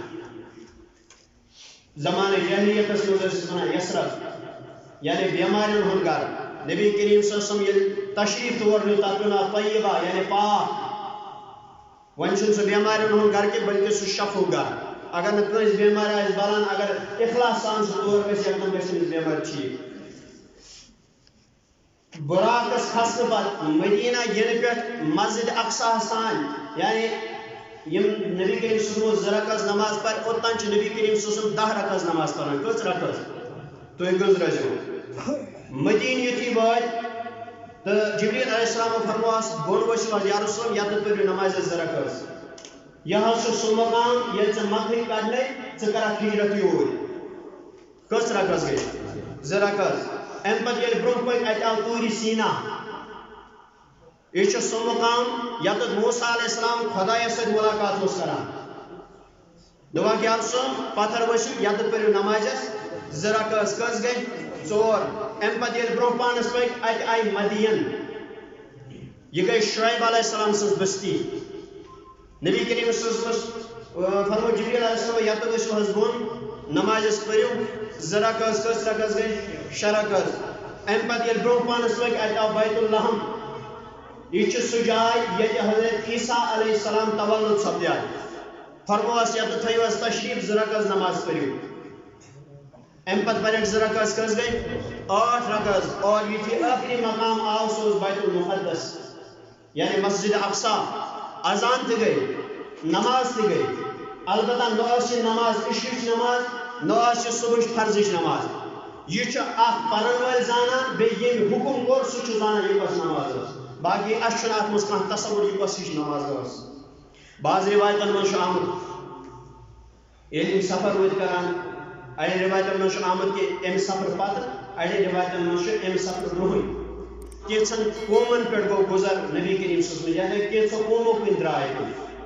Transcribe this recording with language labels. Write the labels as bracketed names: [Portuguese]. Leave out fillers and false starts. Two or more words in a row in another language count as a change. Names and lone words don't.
[Kashmiri] زمانہ جاہلیتس منٛز ٲسۍ ونان یثرب یعنی بیمارین ہُنٛد گرٕ نبی کریم [Arabic] صلی اللہ علیہ وسلم [Kashmiri] ییٚلہِ تشریٖف تور نیوٗ تتھ ونان طیبہ یعنی پاک وۄنۍ چھُنہٕ سُہ بیمارین ہُنٛد گرٕ کینٛہہ بلکہِ سُہ شفُک گرٕ اگر نہٕ کٲنٛسہِ بٮ۪مارِ آسہِ بلان اگر اخلاص سان سُہ تور گژھِ یکدم گژھِ أمِس بٮ۪مٲرۍ ٹھیٖک براقس کھسنہٕ پتہٕ مدینہ یِنہٕ پٮ۪ٹھ مسجد اقصاہس تام یعنی یم نبی کریم [Arabic] صلی اللہ علیہ وسلم [Kashmiri] 2 رکعت نماز پرِ اوٚتام چھِ نبی کریم [Arabic] صلی اللہ علیہ وسلم [Kashmiri] 10 رکعت نماز پران کٔژ رکعت تُہۍ گٔنٛزرٲزیو مدینہ یُتھُے وٲتۍ تہٕ جبریٖل علیہ السلامو فرموہس بۄن ؤسِو حظ [Arabic] یا رسول اللہ [Kashmiri] یتنہٕ پٔرِو نمازِ 2 رکعت یہِ حظ چھُ سُہ مقام ییٚلہِ ژٕ مکہٕے کڑنے ژٕ کرکھ ہجرت یوٗرۍ کٔژ رکعت گٔے 2 رکعت امہِ پتہٕ ییٚلہِ برونٛہہ پٔکۍ اتہِ آو طوٗرِ سیٖنا یہ چھُ سُہ مقام یتھ موسیٰ [Arabic] علیہ السلام [Kashmiri] خۄدایس سۭتۍ ملاقات اوس کران دوٚپکھ [Arabic] یا رسول [Kashmiri] پتھر ؤسِو یتھ پٔرِو نمازس 2 رکعت کٔژ گٔے 4 امہِ پتہٕ ییٚلہِ برونٛہہ پانس پٔکۍ اتہِ آیہِ مدین یہ گٔے شعیب [Arabic] علیہ السلام [Kashmiri] سٕنٛز بستی نبی کریم [Arabic] صلی اللہ علیہ وسلم [Kashmiri] فرمو جبریٖل علیہ السلام یتھ ؤسِو حظ بۄن نمازس پٔرِو 2 رکعت کٔژ رکعت گٔے 6 رکعت امہِ پتہٕ ییٚلہِ برونٛہہ پانس پٔکۍ اتہِ آو بیت اللحم یہ چھُ سُہ جاے ییٚتہِ حضرت عیسیٰ [Arabic] علیہ السلام [Kashmiri] تولُد سپدیو فرموہس یتھ تھٲیِو حظ تشریٖف 2 رکعت نماز پٔرِو امہِ پتہٕ پرٮ۪کھ 2 رکعت کٔژ گٔے 8 رکعت اور یُتھُے ٲخری مقام آو سُہ اوس بیت المقدس یعنی مسجد اقصا اذان تہِ گٔے نماز تہِ گٔے البتہ نہ ٲس یہِ نماز عشرٕچ نماز نہ ٲس یہِ صبحٕچ فرضٕچ نماز یہ چھُ اکھ پرن وٲلۍ زانان بیٚیہِ ییٚمۍ حُکُم کوٚر سُہ چھُ زانان یہِ کۄس نماز ٲس باقی اَسہِ چھُنہٕ اَتھ منٛز کانٛہہ تصوُر یہِ کۄس ہِش نماز ٲس بعض رِوایتن منٛز چھُ آمُت ییٚلہِ یِم سفر وٲتۍ کران اَڑٮ۪ن رِوایتن منٛز چھُ آمُت کہِ اَمہِ سفرٕ پتہٕ اَڑٮ۪ن رِوایتن منٛز چھُ اَمہِ سفرٕ برونٛہٕے کینٛژھن قومن پٮ۪ٹھ گوٚو گُزر نبی کریم [Arabic] صلی اللہ علیہ وسلم [Kashmiri] یعنی کینٛژھو قومو کُن درٛاے تِم